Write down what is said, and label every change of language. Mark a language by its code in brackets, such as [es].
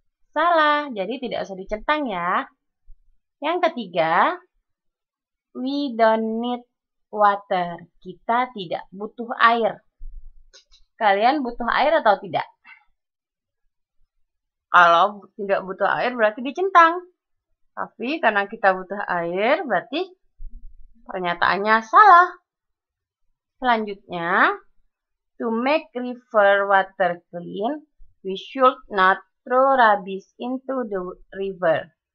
[id] Salah, jadi tidak usah dicentang ya. Yang ketiga, [en] we don't need water. [id] Kita tidak butuh air. Kalian butuh air atau tidak? Kalau tidak butuh air berarti dicentang. Tapi karena kita butuh air, berarti pernyataannya salah. [en] Selanjutnya, to make river water clean, we should not throw rubbish into the river.